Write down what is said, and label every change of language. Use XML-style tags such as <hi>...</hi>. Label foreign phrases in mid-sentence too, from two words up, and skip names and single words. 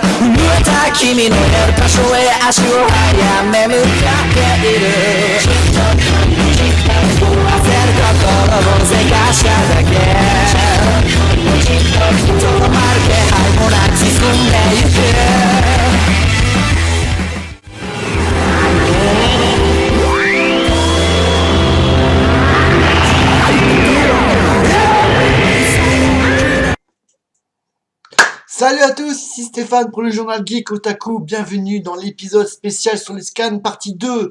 <ja>震えた君のいる場所へ足を早め向かっている。焦る心をせかしただけ。とどまる気配もなく進んでゆく。</ja> <fr>Salut à tous, ici Stéphane pour le journal Geek Otaku, bienvenue dans l'épisode spécial sur les scans partie 2.</fr>